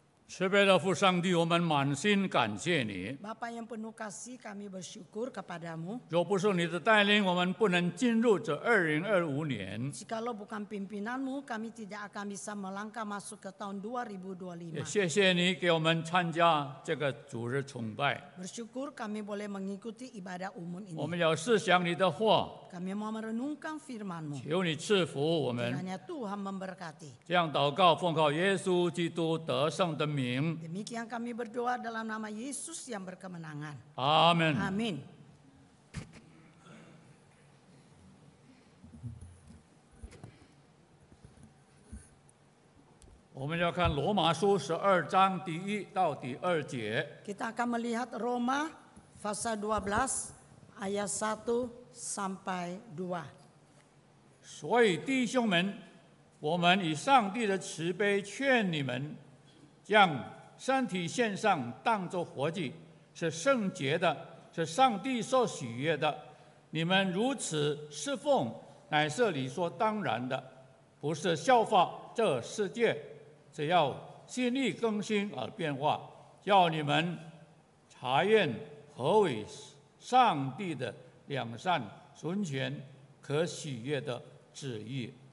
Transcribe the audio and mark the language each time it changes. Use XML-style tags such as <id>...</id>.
<zh>慈悲的父上帝，我们满心感谢你。</zh> <id>Bapa yang penuh kasih, kami bersyukur kepadamu.</id> <zh>若不是你的带领，我们不能进入这2025年。</zh> <id>Jikalau bukan pimpinanmu, kami tidak akan bisa melangkah masuk ke tahun 2025.</id> <zh>也谢谢你给我们参加这个主日崇拜。</zh> <id>Bersyukur kami boleh mengikuti ibadah umum</id> <zh>我</zh> <id>ini.</id> <zh>们要思想你的话，</zh> <id>Kami mau merenungkan firman-Mu.</id> <zh>求你赐福我们。</zh> <id>Kiranya Tuhan memberkati.</id> <zh>这样祷告，奉靠耶稣基督得胜的名，</zh> <id>Demikian kami berdoa dalam nama Yesus yang berkemenangan.</id> <zh>阿门。</zh> <id>Amin.</id> <zh>我们要看罗马书12章第1到第2节。</zh> <id>Kita akan melihat Roma pasal 12 ayat 1 sampai 2.</id> <zh>所以弟兄们，我们以上帝的慈悲劝你们，将身体献上，当作活祭，是圣洁的，是上帝所喜悦的。你们如此侍奉，乃是理所当然的，不是效法这世界，只要心意更新而变化，叫你们查验何为上帝的良善、纯全、可喜悦的旨意。</zh>